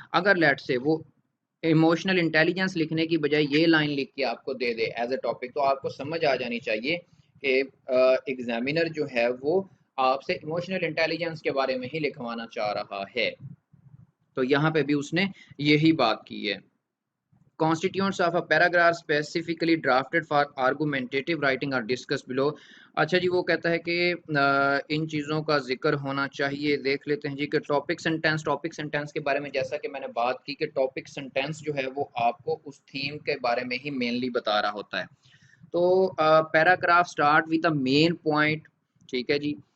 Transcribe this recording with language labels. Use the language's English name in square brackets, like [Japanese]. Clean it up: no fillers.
[Urdu] اگر لیٹ سے وہ ایموشنل انٹیلیجنس لکھنے کی بجائے یہ لائن لکھ کے آپ کو دے دے ایز اے ٹاپک، تو آپ کو سمجھ آ جانی چاہیے کہ ایگزامینر جو ہے وہ آپ سے ایموشنل انٹیلیجنس کے بارے میں ہی لکھوانا چاہ رہا ہے. تو یہاں پہ بھی اس نے یہی بات کی ہے. [English] Constituents of a paragraph specifically drafted for argumentative writing are discussed below. [Urdu] اچھا جی، وہ کہتا ہے کہ ان چیزوں کا ذکر ہونا چاہیے. دیکھ لیتے ہیں جی کہ ٹاپک سینٹینس. ٹاپک سینٹینس کے بارے میں جیسا کہ میں نے بات کی کہ ٹاپک سینٹینس جو ہے وہ آپ کو اس تھیم کے بارے میں ہی مینلی بتا رہا ہوتا ہے. تو [English] Paragraph start with a main point. [Urdu] ٹھیک ہے جی.